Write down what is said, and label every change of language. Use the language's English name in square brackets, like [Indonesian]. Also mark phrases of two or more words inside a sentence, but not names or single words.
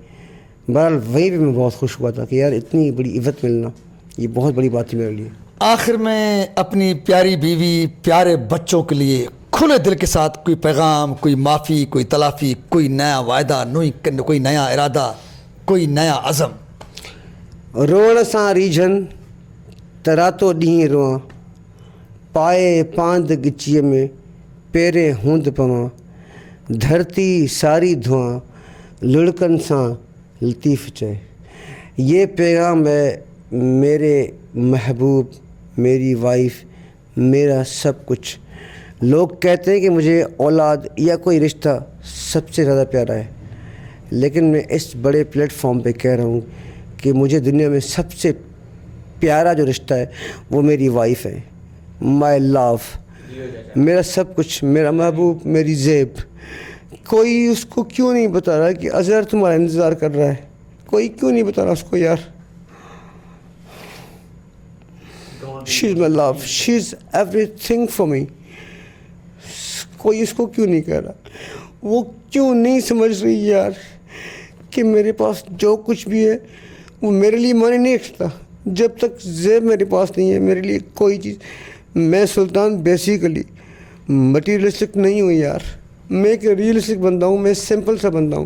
[Urdu] بہرحال وہیں پہ میں بہت خوش ہوا تھا کہ یار اتنی بڑی عزت ملنا، یہ بہت بڑی بات تھی میرے لیے. آخر میں اپنی پیاری بیوی، پیارے بچوں کے لیے کھلے دل کے ساتھ کوئی پیغام، کوئی معافی، کوئی تلافی، کوئی نیا وعدہ، کوئی نیا ارادہ، کوئی نیا عزم. [Sindhi] रोअण सां रीझन तरातो ॾींहुं रोआं, पाए पांद गिचीअ में पेरे हूंद पवां, धरती सारी धुआं लुढ़कनि सां लतीफ़ चए। [Urdu] یہ پیغام ہے میرے محبوب، میری وائف، میرا سب کچھ. لوگ کہتے ہیں کہ مجھے اولاد یا کوئی رشتہ سب سے زیادہ پیارا ہے، لیکن میں اس بڑے پلیٹ فارم پہ کہہ رہا ہوں کہ مجھے دنیا میں سب سے پیارا جو رشتہ ہے وہ میری وائف ہے, [English] my love, [Urdu] میرا سب کچھ، میرا محبوب، میری زیب. کوئی اس کو کیوں نہیں بتا رہا کہ اظہر تمہارا انتظار کر رہا ہے? کوئی کیوں نہیں بتا رہا اس کو یار? [English] She is my love, she is everything for me. [Urdu] کوئی اس کو کیوں نہیں کہہ رہا? وہ کیوں نہیں سمجھ رہی یار کہ میرے پاس جو کچھ بھی ہے وہ میرے لیے معنی نہیں رکھتا. جب تک زیب میرے پاس نہیں ہے، میرے لیے کوئی چیز، میں سلطان [English] basically materialistic [Urdu] نہیں ہوں یار، میں ایک ریئلسٹک بندہ ہوں، میں سمپل سا بندہ ہوں.